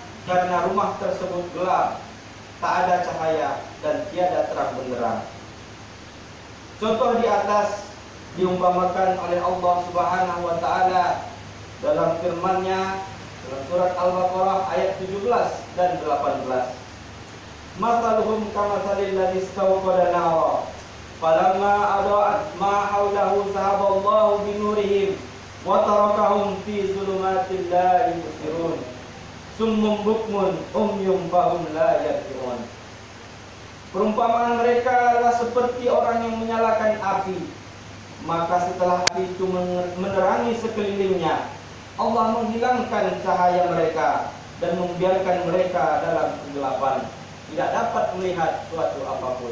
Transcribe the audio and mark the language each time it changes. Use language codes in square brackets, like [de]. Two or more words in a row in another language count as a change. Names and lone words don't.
[id] Karena rumah tersebut gelap, tak ada cahaya dan tiada terang benderang. Contoh di atas diumpamakan oleh Allah Subhanahu wa taala dalam firman-Nya dalam surat Al-Baqarah ayat 17 dan 18. [ar] مثلهم كمثل الذي استوقد نارا فلما أضاءت ما حوله ذهب الله بنورهم وتركهم في ظلمات لا يبصرون صم بكم عمي فهم لا يرجعون. [id] Perumpamaan mereka adalah seperti orang yang menyalakan api, maka setelah api itu menerangi sekelilingnya, Allah menghilangkan cahaya mereka dan membiarkan mereka dalam kegelapan, tidak dapat melihat suatu apapun.